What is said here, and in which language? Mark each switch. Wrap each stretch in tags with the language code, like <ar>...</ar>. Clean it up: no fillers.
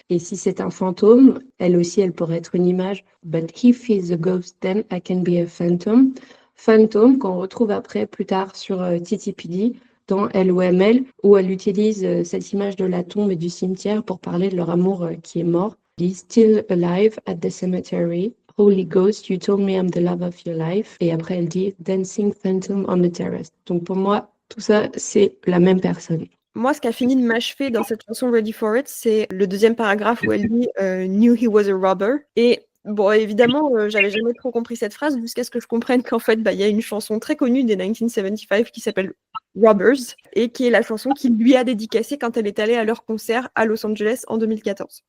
<fr>Et si c'est un fantôme, elle aussi, elle pourrait être une image.</fr> <en>But if he's a ghost, then I can be a phantom.</en> <fr>Phantom qu'on retrouve après plus tard sur TTPD dans LOML, où elle utilise cette image de la tombe et du cimetière pour parler de leur amour qui est mort.</fr> <en>He's still alive at the cemetery. Holy Ghost, you told me I'm the love of your life.</en> <fr>Et après, elle dit Dancing Phantom on the Terrace. Donc pour moi, tout ça, c'est la même personne. Moi, ce qui a fini de m'achever dans cette chanson Ready for It, c'est le deuxième paragraphe où elle dit</fr> <en>Knew he was a robber.</en> <fr>Et bon, évidemment, j'avais jamais trop compris cette phrase jusqu'à ce que je comprenne qu'en fait, il y a une chanson très connue des 1975 qui s'appelle Robbers et qui est la chanson qu'il lui a dédicacée quand elle est allée à leur concert à Los Angeles en 2014.</fr>